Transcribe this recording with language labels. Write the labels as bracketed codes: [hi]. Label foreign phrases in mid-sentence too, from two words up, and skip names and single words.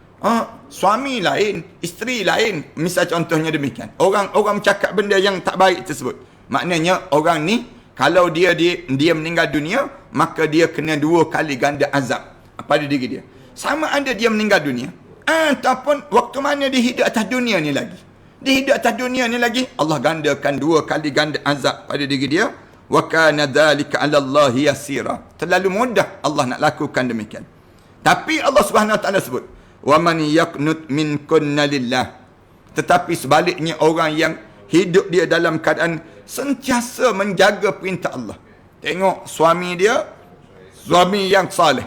[ms] suami lain, isteri lain, misal contohnya demikian, orang cakap benda yang tak baik tersebut, maknanya orang ni kalau dia meninggal dunia, maka dia kena 2 kali ganda azab pada diri dia, sama ada dia meninggal dunia ataupun waktu mana dia hidup atas dunia ni lagi. Dia hidup atas dunia ni lagi, Allah gandakan 2 kali ganda azab pada diri dia. [ar] وكان ذلك على الله يسيرا. [ms] Terlalu mudah Allah nak lakukan demikian. Tapi Allah [ar] سبحانه وتعالى [ms] sebut, [ar] ومن يقنت منكن لله. [ms] Tetapi sebaliknya orang yang hidup dia dalam keadaan sentiasa menjaga perintah Allah. Tengok suami dia, suami yang saleh.